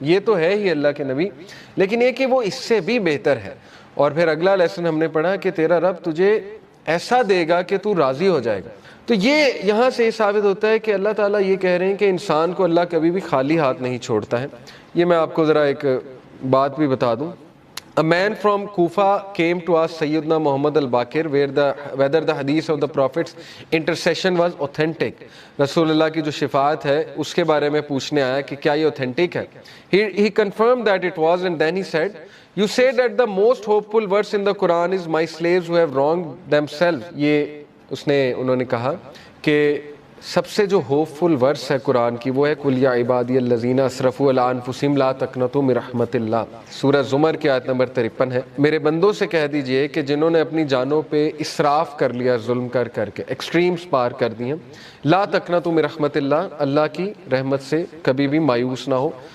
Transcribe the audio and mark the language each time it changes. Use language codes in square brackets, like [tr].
[ur] یہ تو ہے ہی اللہ کے نبی، لیکن یہ کہ وہ اس سے بھی بہتر ہے. اور پھر اگلا لیسن ہم نے پڑھا کہ تیرا رب تجھے ایسا دے گا کہ تو راضی ہو جائے گا. تو یہ یہاں سے یہ ثابت ہوتا ہے کہ اللہ تعالیٰ یہ کہہ رہے ہیں کہ انسان کو اللہ کبھی بھی خالی ہاتھ نہیں چھوڑتا ہے. یہ میں آپ کو ذرا ایک بات بھی بتا دوں. [en] A man from Kufa came to ask Sayyidina Muhammad al-Baqir whether the hadith of the Prophet's intercession was authentic. [ur] رسول اللہ کی جو شفاعت ہے اس کے بارے میں پوچھنے آیا کہ کیا یہ authentic ہے. [en] He confirmed that it was, and then he said, you said that the most hopeful verse in the Quran is my slaves who have wronged themselves. [ur] یہ انہوں نے کہا کہ سب سے جو ہوپ فل ورس ہے قرآن کی وہ ہے [ar] قل یا عبادی الذین اسرفوا علی انفسہم لا تقنطوا من رحمت اللہ، [ur] سورہ زمر کی آیت نمبر 53 ہے، میرے بندوں سے کہہ دیجئے کہ جنہوں نے اپنی جانوں پہ اسراف کر لیا، ظلم کر کر کے ایکسٹریمز پار کر دی ہیں، [ar] لا تقنطوا من رحمت اللہ، [ur] اللہ کی رحمت سے کبھی بھی مایوس نہ ہو،